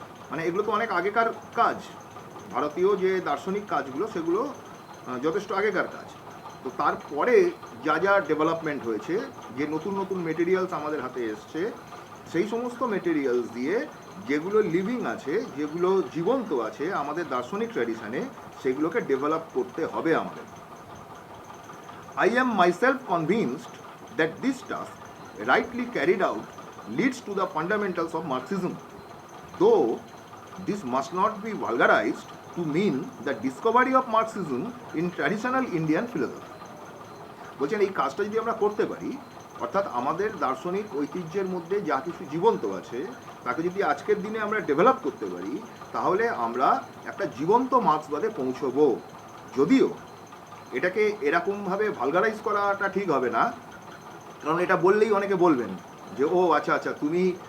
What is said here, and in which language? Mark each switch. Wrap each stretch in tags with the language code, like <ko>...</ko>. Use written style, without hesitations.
<bn>মানে এগুলো তো অনেক আগেকার কাজ, ভারতীয় যে দার্শনিক কাজগুলো সেগুলো যথেষ্ট আগেকার কাজ। তো তারপরে যা যা ডেভেলপমেন্ট হয়েছে, যে নতুন নতুন মেটেরিয়ালস আমাদের হাতে এসছে, সেই সমস্ত মেটেরিয়ালস দিয়ে যেগুলো লিভিং আছে, যেগুলো জীবন্ত আছে আমাদের দার্শনিক ট্র্যাডিশনে, সেগুলোকে ডেভেলপ করতে হবে আমাদের।</bn> <en>I am myself convinced that this task, rightly carried out, leads to the fundamentals of Marxism, though this must not be vulgarized to mean the discovery of Marxism in traditional Indian philosophy.</en> <bn>বলছেন এই কাজটা যদি আমরা করতে পারি, অর্থাৎ আমাদের দার্শনিক ঐতিহ্যের মধ্যে যা কিছু জীবন্ত আছে তাকে যদি আজকের দিনে আমরা ডেভেলপ করতে পারি, তাহলে আমরা একটা জীবন্ত মার্ক্সবাদে পৌঁছবো। যদিও এটাকে এরকমভাবে ভালগারাইজ করাটা ঠিক হবে না, কারণ এটা বললেই অনেকে বলবেন যে ও আচ্ছা তুমি</bn>